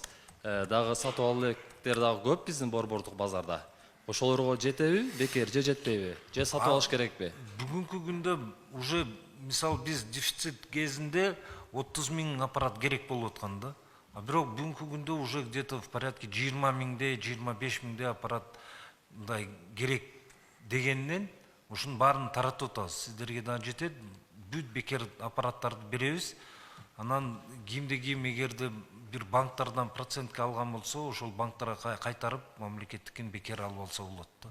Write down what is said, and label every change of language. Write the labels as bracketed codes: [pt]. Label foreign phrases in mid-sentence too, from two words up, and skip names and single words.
[ky] Дагы сатып алыктер дагы көп биздин борбордук базарда. Ошолорго жетеби, бекер же жетпейби? Же сатып алыш керекпи? Бүгүнкү күндө уже мисал биз дефицит кезинде 30 000 аппарат керек болуп аткан да. А бирок бүгүнкү күндө уже [ru] где-то в порядке [ky] 20 000, 25 000 аппарат мындай керек дегенден ушунун баарын таратып атабыз. Сиздерге да жетет, бүт бекер аппараттарды беребиз. Анан ким эгерде бир банктардан процентке алган болсо, ошол банктарга кайтарып, мамлекеттикин бекер алып алса болот да.